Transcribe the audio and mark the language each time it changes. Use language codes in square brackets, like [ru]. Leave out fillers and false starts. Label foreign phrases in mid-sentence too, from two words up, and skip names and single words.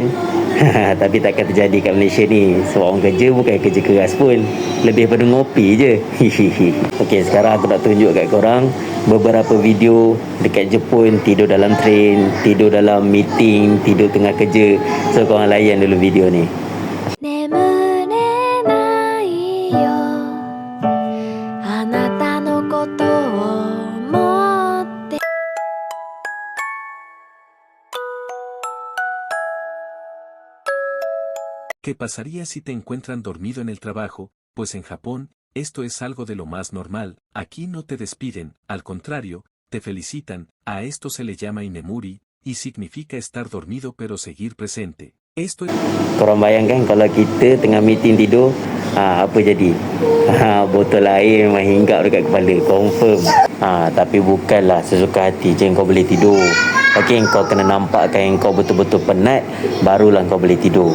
[ms] Tapi takkan terjadi kat Malaysia ni. Sebab orang kerja bukan kerja keras pun, lebih pada ngopi je. Okey, sekarang aku nak tunjuk kat korang beberapa video dekat Jepun tidur dalam train, tidur dalam meeting, tidur tengah kerja. So korang layan dulu video ni. [es] ¿Qué pasaría si te encuentran dormido en el trabajo? Pues en Japón, esto es algo de lo más normal. Aquí no te despiden, al contrario, te felicitan. A esto se le llama inemuri, y significa estar dormido pero seguir presente. Esto es... [ms] Korang bayangkan kalau kita tengah meeting tidur, apa jadi? Botol air memang hinggap dekat kepala, confirm. Tapi bukanlah sesuka hati je kau boleh tidur. Okey, kau kena nampakkan kau betul-betul penat, barulah kau boleh tidur.